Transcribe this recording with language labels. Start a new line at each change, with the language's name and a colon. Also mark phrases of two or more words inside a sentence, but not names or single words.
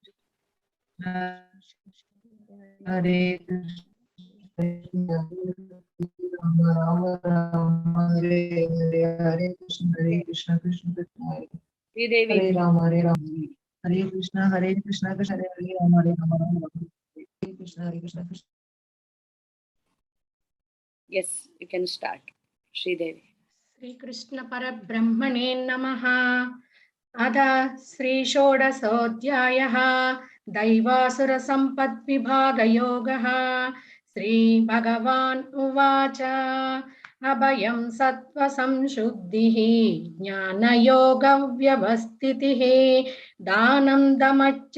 Sanskrit: हरे राम राम राम हरे हरे हरे कृष्ण कृष्ण कृष्ण हरे श्रीदेवी हरे राम हरे कृष्ण कृष्ण हरे हरे राम राम हरे कृष्ण कृष्ण।
English: Yes, you can start. Sridevi.
Sanskrit: श्री कृष्ण परब्रह्मणे नमः। अथ श्री षोडशोऽध्यायः दैवासुरसम्पद्विभागयोगः। श्री भगवान् उवाच अभयं सत्त्वसंशुद्धिः ज्ञानयोगव्यवस्थितिः दानं दमश्च